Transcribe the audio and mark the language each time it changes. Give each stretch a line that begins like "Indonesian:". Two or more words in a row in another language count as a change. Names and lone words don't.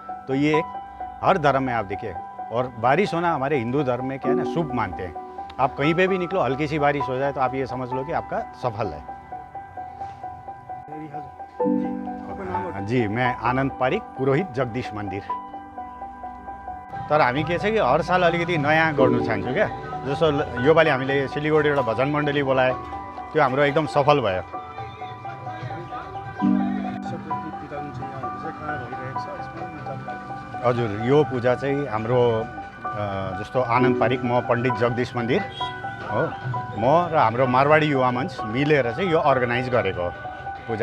Hindi: तो ये एक हर धर्म में आप देखिए, और बारिश होना हमारे हिंदू धर्म में क्या है ना, शुभ मानते हैं। आप कहीं पे भी निकलो, हल्की सी बारिश हो जाए तो आप ये समझ लो कि आपका सफल है। जी, मैं आनंद पारिक, पुरोहित जगदीश मंदिर।
Nepali: तर हामी के छ कि हर साल अलिकति नयाँ गर्नु चाहन्छु क्या। जस्तो योपालि हामीले सिलीगुडीबाट भजन मण्डली बोलाए, त्यो हाम्रो एकदम सफल भयो। हजुर, यो पूजा चाहिँ हाम्रो जस्तो आनन्द पारिक, म पण्डित जगदीश मन्दिर हो, म र हाम्रो मारवाडी युवा मञ्च मिलेर चाहिँ यो अर्गनाइज गरेको हो पूजा।